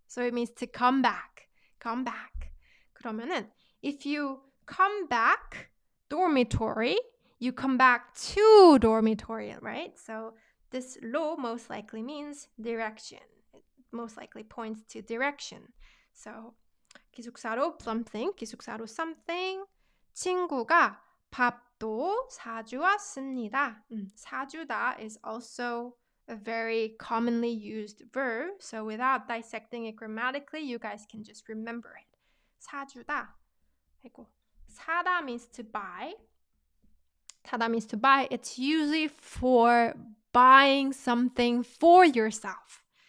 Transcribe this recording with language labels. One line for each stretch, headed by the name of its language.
English: So it means to come back.
Korean: 그러면은
English: if you come back dormitory, you come back to dormitory, right? So this 로 most likely means direction. It most likely points to direction. So
Korean: 기숙사로 something, 친구가 밥도 사주었습니다.
English: 사주다 is also a very commonly used verb. So without dissecting it grammatically, you guys can just remember it.
Korean: 사주다. 아이고.
English: 사다 means to buy. It's usually for buying something for yourself.